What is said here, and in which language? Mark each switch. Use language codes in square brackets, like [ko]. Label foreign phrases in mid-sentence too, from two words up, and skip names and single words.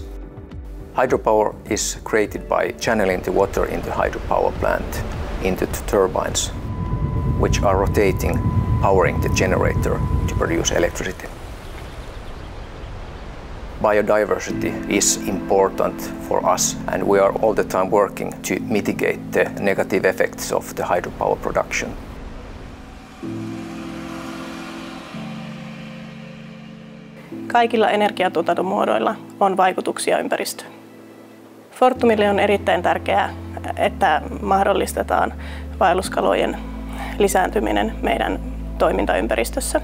[en] Hydropower is created by channeling the water in the hydropower plant into the turbines, which are rotating, powering the generator to produce electricity. Biodiversity is important for us, and we are all the time working to mitigate the negative effects of the hydropower production. [fi] Kaikilla energiatuotannon muodoilla on vaikutuksia ympäristöön. Fortumille on erittäin tärkeää, että mahdollistetaan vaelluskalojen lisääntyminen meidän toimintaympäristössä.